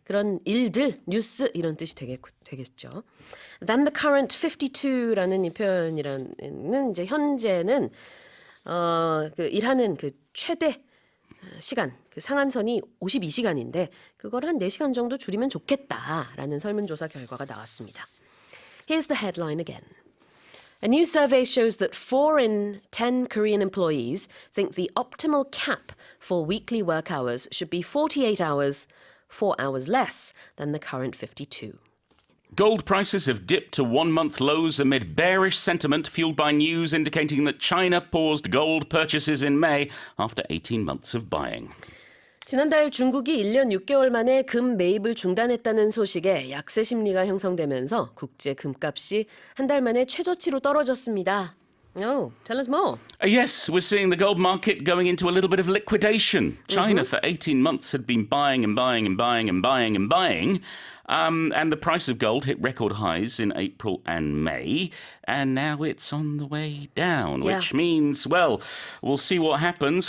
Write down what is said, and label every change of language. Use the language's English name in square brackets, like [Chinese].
[Korean] 그런 일들, 뉴스 이런 뜻이 되겠죠. [English] Than the current [Korean] 52라는 이 표현이라는 이제 현재는 그 일하는 그 최대 시간, 그 상한선이 52시간인데 그걸 한 4시간 정도 줄이면 좋겠다라는 설문조사 결과가 나왔습니다. [English] Here's the headline again. A new survey shows that 4 in 10 Korean employees think the optimal cap for weekly work hours should be 48 hours, 4 hours less than the current 52. Gold prices have dipped to one-month lows amid bearish sentiment fueled by news indicating that China paused gold purchases in May after 18 months of buying. [Korean] 지난달 중국이 1년 6개월 만에 금 매입을 중단했다는 소식에 약세 심리가 형성되면서 국제 금값이 한 달 만에 최저치로 떨어졌습니다. [English] Oh, tell us more. Yes, we're seeing the gold market going into a little bit of liquidation. China for 18 months had been buying and buying and buying and buying and buying. And the price of gold hit record highs in April and May, and now it's on the way down, which means, well, we'll see what happens.